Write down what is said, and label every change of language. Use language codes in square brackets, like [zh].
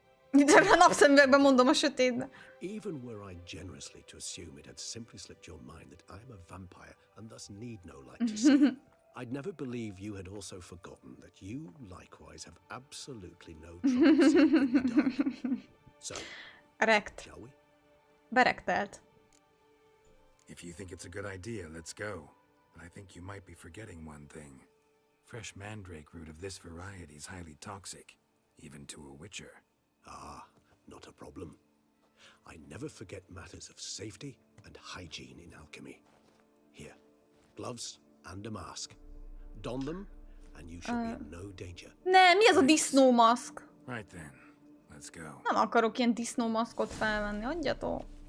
[hu] De a napszemüvegben mondom a sötétbe. [en] Even were I generously to assume it had simply slipped your mind that I am a vampire and thus need no light to see, I'd never believe you had also forgotten that you likewise have absolutely no trouble seeing in the dark. So, shall we? Berektelt. If you think it's a good idea, let's go. But I think you might be forgetting one thing. Fresh mandrake root of this variety is highly toxic, even to a witcher. Not a problem. I never forget matters of safety and hygiene in alchemy. Here, gloves and a mask. Don them, and you shall be in no danger. [hu] Ne, mi ez a disznómaszk? [en] Right then, let's go. [hu] Nem akarok ilyen disznómaszkot felvenni, adjatok.